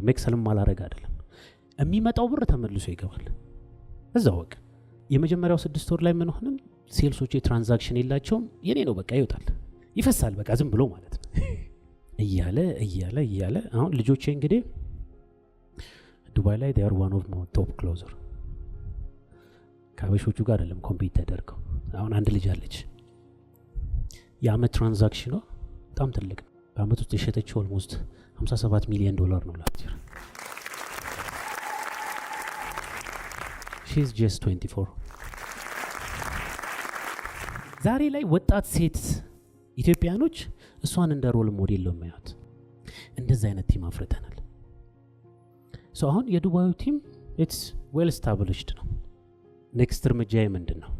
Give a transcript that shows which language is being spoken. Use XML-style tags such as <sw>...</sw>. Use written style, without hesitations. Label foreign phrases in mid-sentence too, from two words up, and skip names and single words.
<am>ሜክሰልም ማላረግ አይደለም። የሚመጣው ብር ተመልሶ ይገባል እዛው ወቅ። የመጀመሪያው 6 ወር ላይ ምን ሆነን ሴልሶች ትራንዛክሽን የላቸውም፣ የኔ ነው በቃ ይወጣል ይፈሳል በቃ ዝም ብሎ ማለት ነው እያለ አሁን ልጆቼ እንግዲህ ዱባይ ላይ</am> <en>they are one of my top closer</en> <am>ከአበሾቹ ጋር አይደለም ኮምፒት ተደርገው። አሁን አንድ ልጅ አለች የአመት ትራንዛክሽኗ በጣም ትልቅ ነው። በአመት ውስጥ የሸጠችው ኦልሞስት $57 ሚሊዮን ነው</am> <en>last year። she's just 24።</en> <am>ዛሬ ላይ ወጣት ሴት ኢትዮጵያኖች እሷን እንደ</am> <en>role model</en> <am>ነው የሚያዩት። እንደዛ አይነት ቲም አፍርተናል። ሶ አሁን የዱባዩ ቲም</am> <en>it's well established</en> <am>ነው። ኔክስት እርምጃዬ ምንድን ነው?</am>